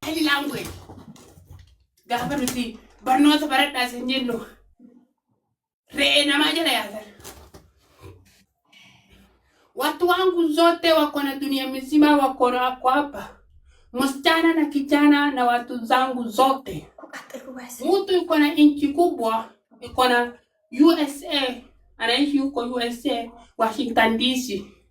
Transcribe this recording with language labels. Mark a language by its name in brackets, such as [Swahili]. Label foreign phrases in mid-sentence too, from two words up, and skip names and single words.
[English] language. [Oromo] Gafaruti barnoota baradhaa sin jennu re'ee namaa jala yaatan. [Swahili] Watu wangu zote wako na dunia mzima, wako na wako hapa, msichana na kijana na watu zangu zote. Mtu yuko na inchi kubwa, yuko na USA, anaishi huko USA, Washington DC.